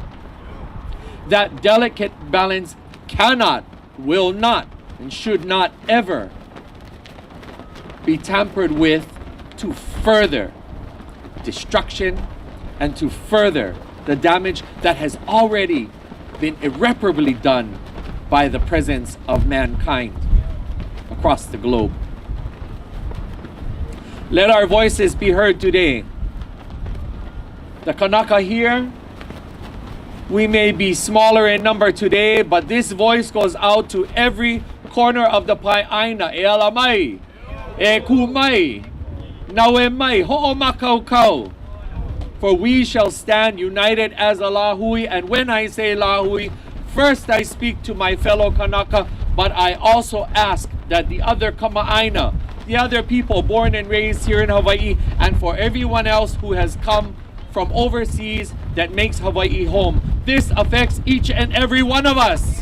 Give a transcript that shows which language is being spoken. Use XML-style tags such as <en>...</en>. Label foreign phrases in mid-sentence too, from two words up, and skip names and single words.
<en>That delicate balance cannot, will not, and should not ever be tampered with to further destruction and to further the damage that has already been irreparably done by the presence of mankind across the globe. Let our voices be heard today. The Kanaka here, we may be smaller in number today, but this voice goes out to every corner of the Pai'aina.</en> <haw>E ala mai, e ku mai, naue mai, ho'o makau kau.</haw> <en>For we shall stand united as a lahui, and when I say lahui, first I speak to my fellow Kanaka, but I also ask that the other Kama'aina, the other people born and raised here in Hawaii, and for everyone else who has come from overseas that makes Hawaii home, this affects each and every one of us.</en>